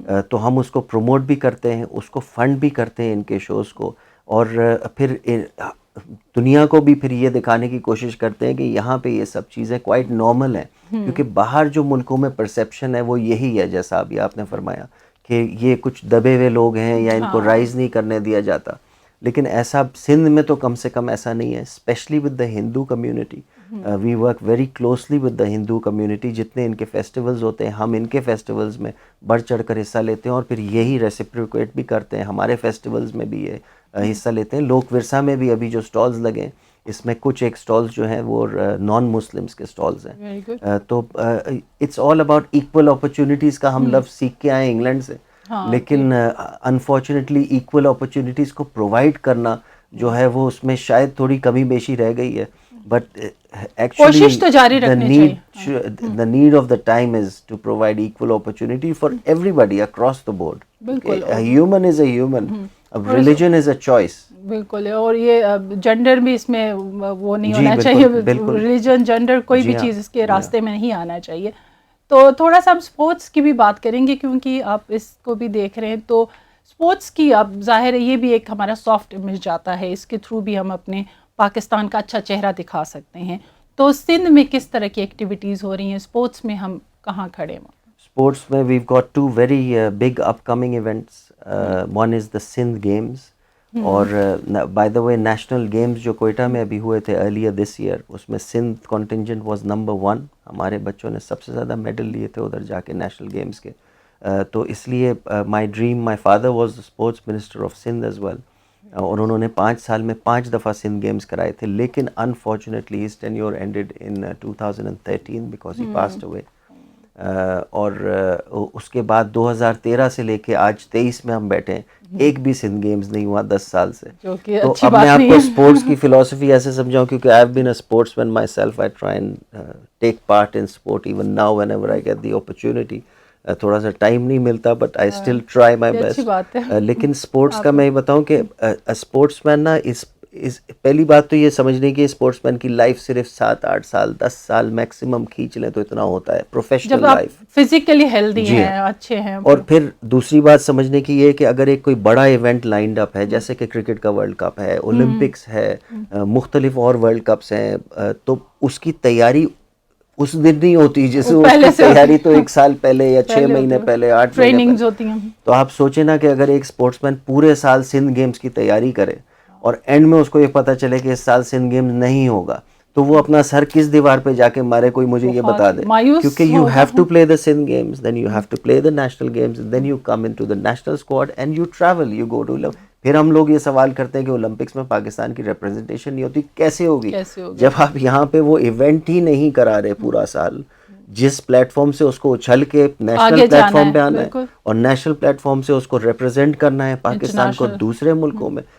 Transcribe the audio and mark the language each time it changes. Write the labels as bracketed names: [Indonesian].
[Urdu] تو ہم اس کو پروموٹ بھی کرتے ہیں, اس کو فنڈ بھی کرتے ہیں ان کے شوز کو, اور پھر دنیا کو بھی پھر یہ دکھانے کی کوشش کرتے ہیں کہ یہاں پہ یہ سب چیزیں کوائٹ نارمل ہیں. کیونکہ باہر جو ملکوں میں پرسیپشن ہے وہ یہی ہے, جیسا ابھی آپ نے فرمایا کہ یہ کچھ دبے ہوئے لوگ ہیں یا ان کو رائز نہیں کرنے دیا جاتا. لیکن ایسا سندھ میں تو کم سے کم ایسا نہیں ہے, [English] Especially with the Hindu community. We work very closely with the Hindu community. [Urdu] جتنے ان کے فیسٹیولز ہوتے ہیں ہم ان کے فیسٹیولز میں بڑھ چڑھ کر حصہ لیتے ہیں, اور پھر یہی ریسیپریکیٹ بھی کرتے ہیں, ہمارے فیسٹیولز میں بھی یہ حصہ لیتے ہیں. لوک ورثہ میں بھی ابھی جو سٹالز لگے ہیں اس میں کچھ ایک سٹالز جو ہیں وہ نان مسلمس کے سٹالز ہیں. تو [English] it's all about equal opportunities [Urdu] کا ہم لفظ سیکھ کے آئے انگلینڈ سے, لیکن انفارچونیٹلی ایکول اپرچونیٹیز کو پرووائڈ کرنا جو ہے وہ اس میں شاید تھوڑی کمی بیشی رہ گئی ہے. [English] but [Urdu] کوشش تو جاری رکھنی چاہیے. [English] the need of the time is to provide equal opportunity for everybody across the board. [Urdu] بالکل, [English] a human is a human, a religion is a choice. [Urdu] بالکل. اور یہ جنڈر بھی اس میں وہ نہیں ہونا چاہیے, ریلیجن جنڈر کوئی بھی چیز اس کے راستے میں نہیں آنا چاہیے. تو تھوڑا سا ہم اسپورٹس کی بھی بات کریں گے کیونکہ آپ اس کو بھی دیکھ رہے ہیں. تو اسپورٹس کی اب ظاہر ہے یہ بھی ایک ہمارا سافٹ امیج جاتا ہے, اس کے تھرو بھی ہم اپنے پاکستان کا اچھا چہرہ دکھا سکتے ہیں. تو سندھ میں کس طرح کی ایکٹیویٹیز ہو رہی ہیں, اسپورٹس میں ہم کہاں کھڑے ہیں؟ اسپورٹس میں [English] we've got two very big upcoming events. One is the Sindh Games, اور by the way [Urdu] national games جو کوئٹہ میں ابھی ہوئے تھے [English] earlier this year, [Urdu] اس میں سندھ [English] contingent was number 1. [Urdu] ہمارے بچوں نے سب سے زیادہ میڈل لیے تھے ادھر جا کے نیشنل گیمز کے. تو اس لیے [English] my dream, my father was the sports minister of Sindh as well, [Urdu] اور انہوں نے 5 سال میں 5 دفعہ سندھ گیمز کرائے تھے. لیکن unfortunately [English] his tenure ended in 2013 because he passed away. [Urdu] اور اس کے بعد 2013 سے لے کے آج 23 میں ہم بیٹھے ہیں, ایک بھی سندھ گیمز نہیں ہوا 10 سال سے. تو اب میں آپ کو اسپورٹس کی فلاسفی ایسے سمجھاؤں, [English] کیونکہ I have been a sportsman myself, I try and take part in sport even now whenever I get the opportunity. [Urdu] تھوڑا سا ٹائم نہیں ملتا [English] But I still try my best. [Urdu] لیکن sports کا میں یہ بتاؤں کہ اسپورٹس مین نا پہلی بات تو یہ سمجھنے کی اسپورٹس مین کی لائف صرف 7-8 سال 10 سال میکسیمم کھینچ لیں تو اتنا ہوتا ہے پروفیشنل لائف, فزیکلی ہیلدی ہیں, اچھے ہیں. اور پھر دوسری بات سمجھنے کی یہ کہ اگر ایک کوئی بڑا ایونٹ لائنڈ اپ ہے, جیسے کہ کرکٹ کا ورلڈ کپ ہے, اولمپکس ہے, مختلف اور ورلڈ کپس ہیں, تو اس کی تیاری اس دن نہیں ہوتی, جیسے اس کی تیاری تو 1 سال پہلے یا 6 مہینے پہلے 8 ٹریننگز ہوتی ہیں. تو آپ سوچیں نا کہ اگر ایک اسپورٹس مین پورے سال سندھ گیمز کی تیاری کرے اور اینڈ میں اس کو یہ پتہ چلے کہ اس سال سندھ گیمز نہیں ہوگا, تو وہ اپنا سر کس دیوار پہ جا کے مارے, کوئی مجھے یہ بتا دے. [English] کیونکہ you have to play the Sindh games, then you have to play the national games, then you come in to the national squad and you travel, you go to. [Urdu] پھر ہم لوگ یہ سوال کرتے ہیں کہ اولمپکس میں پاکستان کی ریپرزنٹیشن نہیں ہوتی, کیسے ہوگی جب آپ یہاں پہ وہ ایونٹ ہی نہیں کرا رہے پورا سال. جس پلیٹ فارم سے اس کو اچھل کے نیشنل پلیٹ فارم پہ آنا ہے اور نیشنل پلیٹ فارم سے اس کو ریپرزینٹ کرنا ہے پاکستان کو دوسرے ملکوں میں.